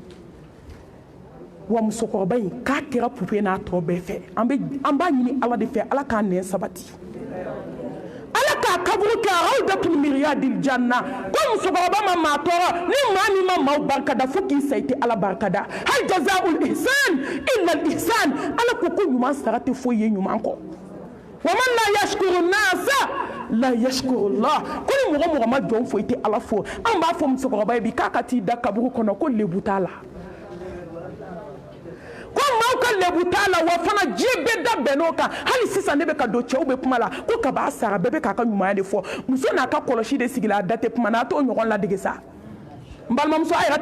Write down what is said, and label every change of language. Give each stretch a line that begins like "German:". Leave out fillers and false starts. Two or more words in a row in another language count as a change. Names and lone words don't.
Bambara: wa musokɔrɔba in k'a kɛra poupée n'a tɔ bɛɛ fɛ an b'a ɲini ala de fɛ ala k'a nɛn sabati ala k'a kaburu kɛ
Arabic: روضة من رياض الجنة
Bambara: ko musokɔrɔba ma maa tɔɔrɔ ni maa min ma maaw barikada fo k'i sa i tɛ ala barikada
Arabic: هل جزاء الإحسان إلا الإحسان
Bambara: ala ko ɲuman sara tɛ foyi ye ɲuman kɔ
Arabic: ومن لا يشكر الناس لا يشكر الله
Bambara: ko ni mɔgɔ ma jɔn foyi tɛ ala fo an b'a fɔ musokɔrɔba ye bi k'a ka t'i da kaburu kɔnɔ ko lebu t'a la ko maaw ka lebu t'a la wa fana diɲɛ bɛɛ da bɛnn'o kan hali sisan ne bɛ ka don cɛw bɛ kuma la ko kaba sara bɛɛ bɛ k'a ka ɲumanya de fɔ muso n'a ka kɔlɔsi de sigila a da tɛ kuma na a t'o ɲɔgɔn ladege sa n balimamuso a yɛrɛ